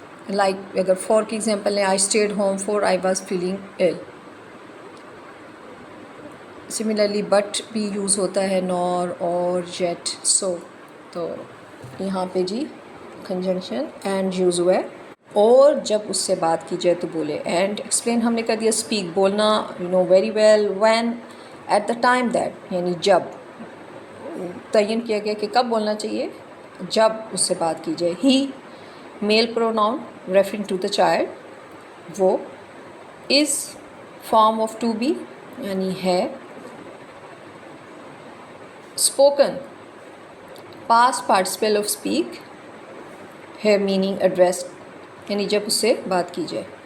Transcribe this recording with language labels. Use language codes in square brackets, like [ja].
[en] Like اگر for کی example لیں، I stayed home for I was feeling ill. [ur] Similarly but بھی use ہوتا ہے، نور، اور، یٹ، سو. تو یہاں پہ جی کنجنکشن اینڈ یوز ہوا ہے. اور جب اس سے بات کی جائے تو بولے. اینڈ ایکسپلین ہم نے کر دیا. [en] speak [ur] بولنا، [en] You know very well. When, at the time that [ur] یعنی جب. تعین کیا گیا کہ کب بولنا چاہیے؟ جب اس سے بات کی جائے. [en] He male pronoun referring to the child. وہ is form of to be [ur] یعنی ہے. [en] spoken past participle of speak [ur] ہے، میننگ ایڈریس یعنی جب اس سے بات کی جائے.